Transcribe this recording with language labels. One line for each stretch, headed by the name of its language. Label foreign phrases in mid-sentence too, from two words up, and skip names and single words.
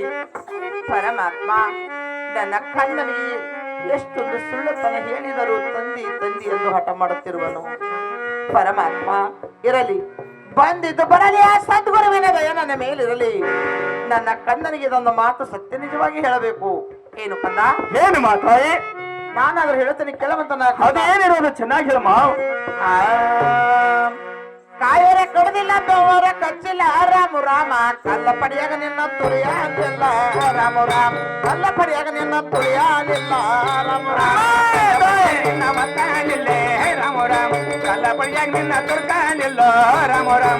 Kannada: ಪರಮಾತ್ಮ, ನನ್ನ ಕಂದನಿಗೆ ಎಷ್ಟೊಂದು ಸುಳ್ಳುತನ ಹೇಳಿದರೂ ತಂದಿ ತಂದಿ ಎಂದು ಹಠ ಮಾಡುತ್ತಿರುವನು. ಪರಮಾತ್ಮ, ಇರಲಿ, ಬಂದಿದ್ದು ಬರಲಿ, ಆ ಸದ್ಗುರುವಿನ ದಯ ನನ್ನ ಮೇಲಿರಲಿ. ನನ್ನ ಕಂದನಿಗೆ ಇದೊಂದು ಮಾತು ಸತ್ಯ ನಿಜವಾಗಿ ಹೇಳಬೇಕು. ಏನು ಕಂದ? ಏನು ಮಾತಾಯಿ? ನಾನಾದ್ರೂ ಹೇಳ್ತೇನೆ, ಕೇಳವಂತ. ಅದೇನಿರೋದು ಚೆನ್ನಾಗಿ ಹೇಳ ಮಾವ. ಕಾಯರ ಕಡದಿಲ್ಲ, ಬೆವರ ಕಚ್ಚಿಲ್ಲ, ರಾಮ ರಾಮ. ಕಲ್ಲ ಪಡಿಯಾಗ ನಿನ್ನ ತುಳಿಯಲಿಲ್ಲ, ರಾಮ ರಾಮ. ಕಲ್ಲ ಪಡಿಯಾಗ ನಿನ್ನ ತುಳಿಯಲಿಲ್ಲ, ರಾಮ ರಾಮ. ನಿನ್ನ ಒತ್ತಾಲಿಲ್ಲೇ ರಾಮ ರಾಮ. ಕಲ್ಲ ಪಡಿಯಾಗ ನಿನ್ನ ತುರ್ಕಾಲಿಲ್ಲ, ರಾಮ ರಾಮ.